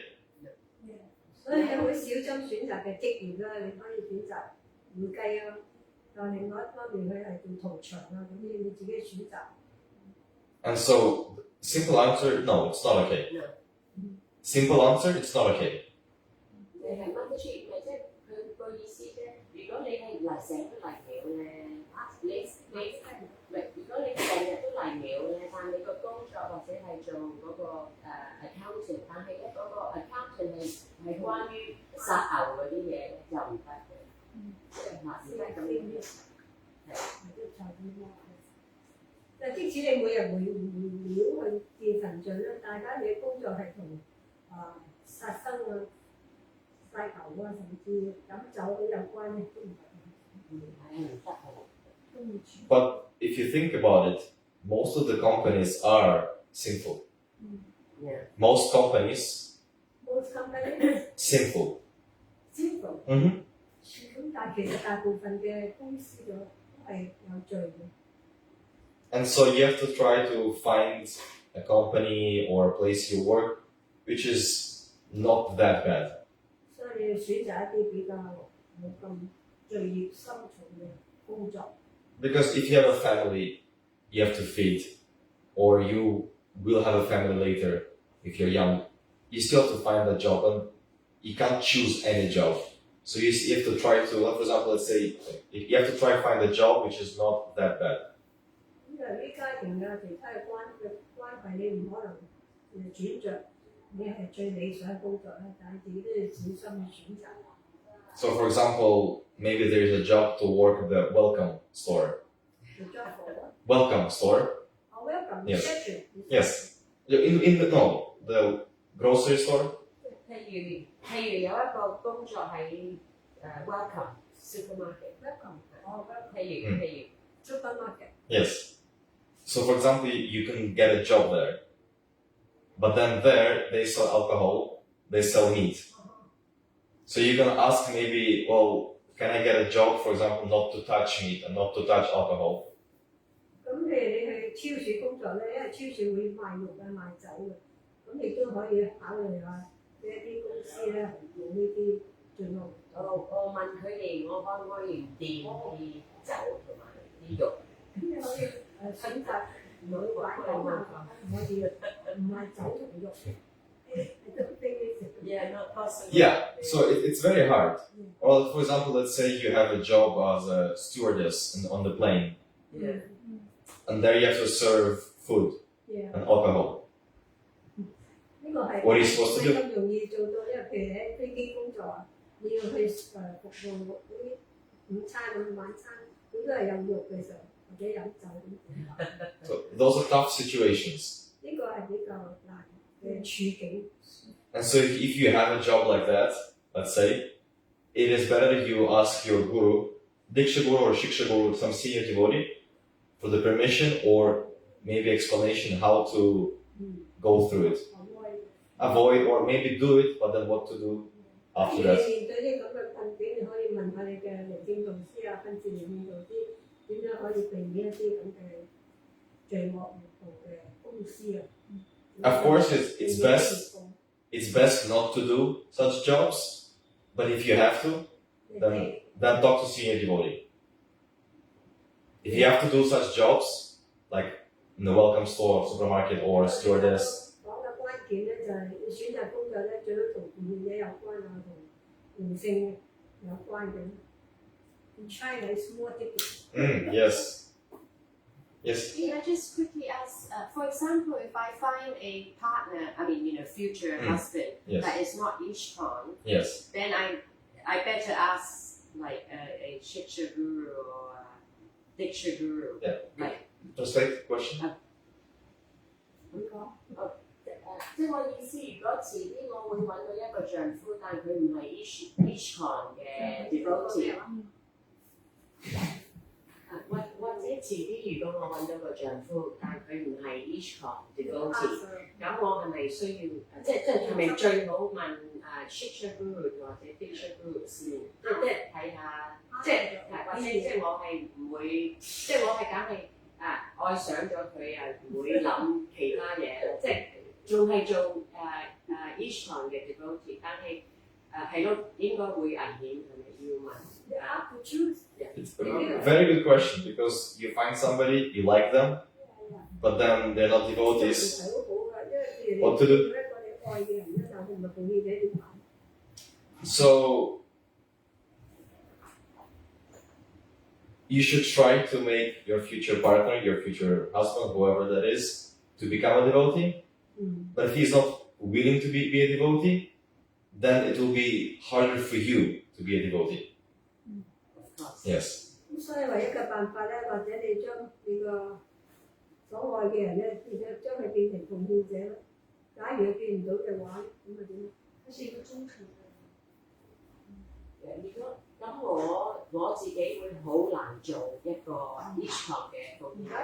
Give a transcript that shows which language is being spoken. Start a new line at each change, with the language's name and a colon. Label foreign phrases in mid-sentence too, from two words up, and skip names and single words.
Cantonese: 所以有好小心選擇嘅職業啦，你可以選擇會計啊，但另外一方面佢係做屠場啊，咁你自己選擇。
English: And so, simple answer, no, it's not okay. No. Simple answer, it's not okay.
Cantonese: 你係乜都出，咪即係佢個意思啫。如果你係成日都嚟廟咧，唔係如果你成日都嚟廟咧，但你個工作或者係做嗰個accounting， 但係咧嗰個 accounting 係關於殺牛嗰啲嘢咧，就唔得嘅。即係嗱，點解咁樣？但即使你每日回廟去見神像咧，大家你嘅工作係同殺生啊、殺牛啊，甚至飲酒有關嘅都唔得。
English: But if you think about it, most of the companies are sinful. Yeah. Most companies, Most companies sinful. simple。 Mm-hmm.
Cantonese: 咁但係其實大部分嘅公司都係有罪嘅。
English: And so you have to try to find a company or a place you work which is not that bad.
Cantonese: 所以你要選擇一啲比較冇咁罪孽深重嘅工作。
English: Because if you have a family, you have to feed, or you will have a family later if you're young, you still have to find a job, and you can't choose any job. So you have to try to, for example, let's say, you have to try to find a job which is not that bad.
Cantonese: 咁由於家庭啊其他嘅關係，你唔可能轉着你係最理想嘅工作咧，但係自己都要小心去選擇。
English: So for example, maybe there is a job to work at the welcome store. The job for what? Welcome store? Oh, welcome. Yes. Reception. Yes. In the grocery store?
Cantonese: 譬如有一個工作喺 welcome supermarket。
English: Welcome. Oh, welcome.
Cantonese: 譬如
English: Supermarket. Yes. So for example, you can get a job there. But then there, they sell alcohol, they sell meat. So you're gonna ask maybe, well, can I get a job, for example, not to touch meat and not to touch alcohol?
Cantonese: 咁譬如你去超市工作咧，因為超市會賣肉啊、賣酒嘅，咁你都可以考慮下呢一啲公司咧係做呢啲罪惡。我問佢哋，我可唔可以掂啲酒同埋啲肉？咁你可以選擇唔好買酒啊，唔可以唔賣酒同肉。
English: Yeah, not possible. Yeah, so it's very hard. Or for example, let's say you have a job as a stewardess on the plane. Yeah. and there you have to serve food Yeah. and alcohol.
Cantonese: 呢個係
English: What are you supposed to do?
Cantonese: 咁容易做到，因為譬如喺飛機工作啊，你要去服務嗰啲午餐咁晚餐，咁都係有肉嘅時候，或者飲酒咁。
English: So those are tough situations.
Cantonese: 呢個係比較難嘅處境。
English: And so if you have a job like that, let's say, it is better that you ask your guru, Diksha Guru or Shiksha Guru, some senior devotee, for the permission or maybe explanation how to go through it. Avoid or maybe do it, but then what to do after
Cantonese: 你
English: that.
Cantonese: 面對啲咁嘅困境，你可以問下你嘅靈性導師啊、訓示靈性導師，點樣可以避免一啲咁嘅罪惡活動嘅公司啊。
English: Of course, it's best not to do such jobs, but if you have to, then talk to senior devotee. If you have to do such jobs, like in the welcome store, supermarket, or stewardess,
Cantonese: 講嘅關鍵咧就係你選擇工作咧，最好同護者有關啊，同靈性有關嘅。
English: In China, it's more difficult. yes. Yes. Can I just quickly ask, for example, if I find a partner, I mean, future husband, Yes. that is not Iskcon, Yes. then I better ask like a Shiksha Guru or a Diksha Guru. Yeah. Like, Translate the question.
Cantonese: 即係我意思，如果遲啲我會揾到一個丈夫，但佢唔係 Iskcon 嘅 devotee，或者遲啲如果我揾到個丈夫，但佢唔係 Iskcon devotee，咁我係咪需要即係咪最好問 Shiksha Guru 或者 Diksha Guru 先？即係睇下，即係或者即係我係唔會，即係我係梗係愛上咗佢啊，唔會諗其他嘢，即係。仲係做Iskcon 嘅 devotee， 但係係咯，應該會危險，係咪要問？
English: You have to choose. It's a very good question because you find somebody, you like them, but then they're not devotees.
Cantonese: 係好好嘅，因為譬如
English: What to
Cantonese: 你
English: do?
Cantonese: 一個你愛嘅人咧，但係唔係奉獻者點辦？
English: So you should try to make your future partner, your future husband, whoever that is, to become a devotee. But if he's not willing to be a devotee, then it will be harder for you to be a devotee. Yes.
Cantonese: 咁所以唯一嘅辦法咧，或者你將你個所愛嘅人咧，其實將佢變成奉獻者啦。假如佢見唔到嘅話，咁咪點？佢是一個忠誠嘅。如果咁我自己會好難做一個 Iskcon 嘅奉獻。